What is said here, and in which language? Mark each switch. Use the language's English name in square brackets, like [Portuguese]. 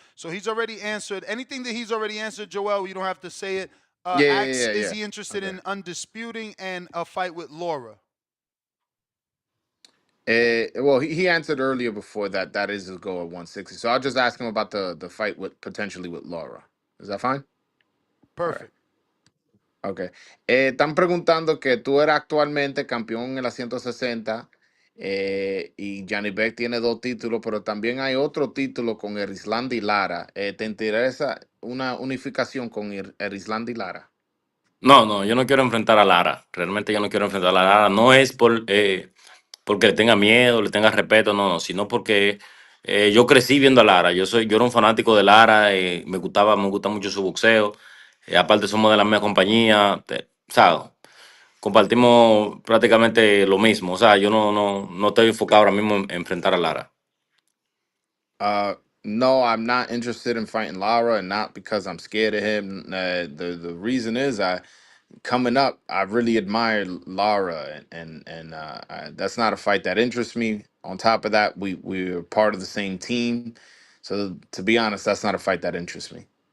[English] So he's already answered anything that he's already answered, Joel. You don't have to say it. Asks, is he interested in undisputing and a fight with Laura? Well, he answered earlier before that. That is his goal at 160. So I'll just ask him about the fight with potentially with Laura. Is that fine? Perfect. Ok. [Spanish] Están preguntando que tú eres actualmente campeón en la 160 y Johnny Beck tiene 2 títulos, pero también hay otro título con Erislandy Lara. ¿Te interesa una unificación con Erislandy Lara? No, yo no quiero enfrentar a Lara. Realmente yo no quiero enfrentar a Lara. No es porque le tenga miedo, le tenga respeto, sino porque yo crecí viendo a Lara. Yo era un fanático de Lara, me gusta mucho su boxeo. Aparte somos de la misma compañía, ¿sabes? Compartimos prácticamente lo mismo. O sea, yo no estoy enfocado ahora mismo en enfrentar a Lara. [English] No, I'm not interested in fighting Lara, and not because I'm scared of him. The reason is coming up, I really admired Lara, and that's not a fight that interests me. On top of that, we're part of the same team, so to be honest, that's not a fight that interests me.